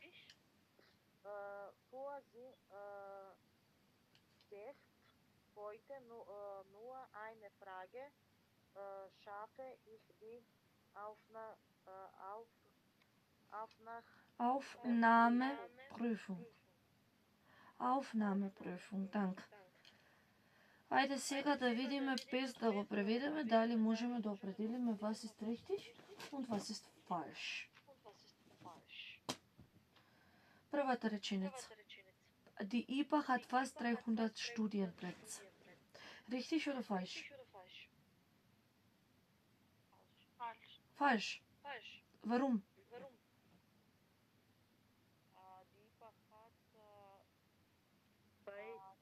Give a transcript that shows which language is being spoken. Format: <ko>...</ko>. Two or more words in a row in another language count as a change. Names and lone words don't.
<de>Für sie steht heute nur eine Frage. Schaffe ich die Aufnahmeprüfung, dank.</de> <mk>Ајде сега да видиме, без да го преведеме, дали можеме да определиме</mk> <de>was ist richtig und was ist falsch.</de> <mk>Првата реченица.</mk> <de>Die IPA hat fast 300 Studienplätze. Richtig oder falsch? Falsch. Warum? Weil</de>